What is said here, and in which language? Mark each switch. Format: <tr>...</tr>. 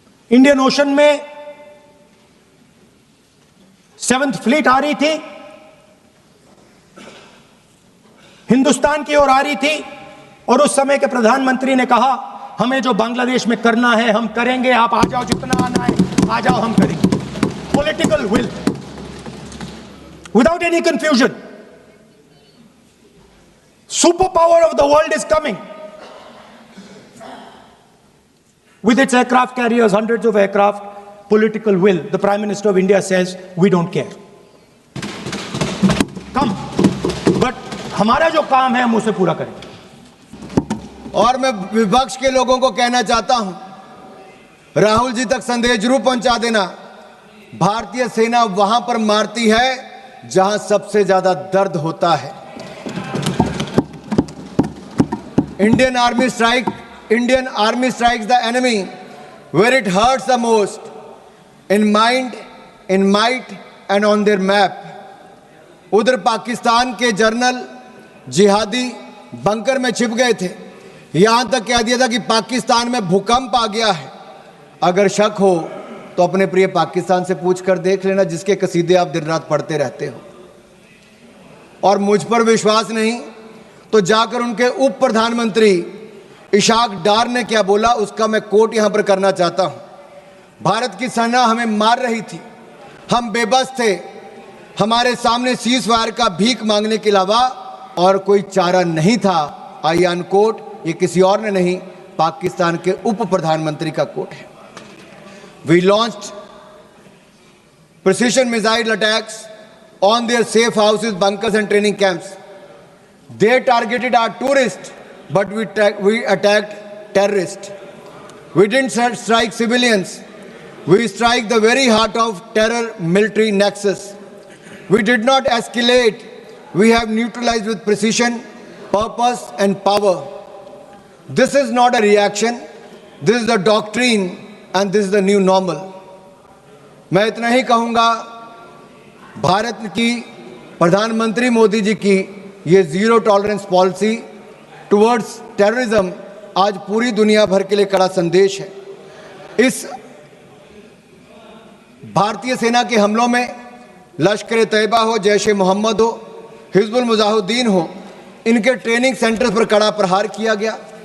<hi>Indian ocean में 7th fleet आ रही थी, हिंदुस्तान की ओर आ रही थी, और उस समय के प्रधानमंत्री ने कहा, हमें जो बांग्लादेश में करना है हम करेंगे, आप आ जाओ, जितना आना है आ जाओ, हम करेंगे।</hi> <en>Political will, without any confusion. Super power of the world is coming with its aircraft carriers, hundreds of aircraft. Political will. The Prime Minister of India says, we don't care. Come. But</en> <hi>हमारा जो काम है हम उसे पूरा करेंगे। और मैं विपक्ष के लोगों को कहना चाहता हूं, राहुल जी तक संदेश जरूर पहुंचा देना। भारतीय सेना वहां पर मारती है जहां सबसे ज्यादा दर्द होता है।</hi> <en>Indian Army strikes the enemy where it hurts the most, in mind, in might and on their map.</en> <hi>उधर पाकिस्तान के जनरल जिहादी बंकर में छिप गए थे, यहां तक कह दिया था कि पाकिस्तान में भूकंप आ गया है। अगर शक हो तो अपने प्रिय पाकिस्तान से पूछ कर देख लेना, जिसके कसीदे आप दिन रात पढ़ते रहते हो। और मुझ पर विश्वास नहीं तो जाकर उनके उप प्रधानमंत्री इशाक डार ने क्या बोला, उसका मैं कोट यहां पर करना चाहता हूं। भारत की सेना हमें मार रही थी, हम बेबस थे, हमारे सामने सीज फायर का भीख मांगने के अलावा और कोई चारा नहीं था।</hi> <en>I unquote,</en> <hi>ये किसी और ने नहीं, पाकिस्तान के उप प्रधानमंत्री का कोट है।</hi> <en>We launched precision missile attacks on their safe houses, bunkers and training camps. They targeted our tourists, but we attacked terrorists. We didn't strike civilians. We strike the very heart of terror military nexus. We did not escalate. We have neutralized with precision, purpose and power. This is not a reaction. This is the doctrine and this is the new normal.</en> <hi>मैं इतना ही कहूँगा, भारत की प्रधानमंत्री मोदी जी की ये</hi> <en>zero tolerance policy towards terrorism</en> <hi>आज पूरी दुनिया भर के लिए कड़ा संदेश है। इस भारतीय सेना के हमलों में लश्कर तैयबा हो, जैश ए मोहम्मद हो, हिजबुल मुजाहिदीन हो, इनके ट्रेनिंग सेंटर पर कड़ा प्रहार किया गया।</hi>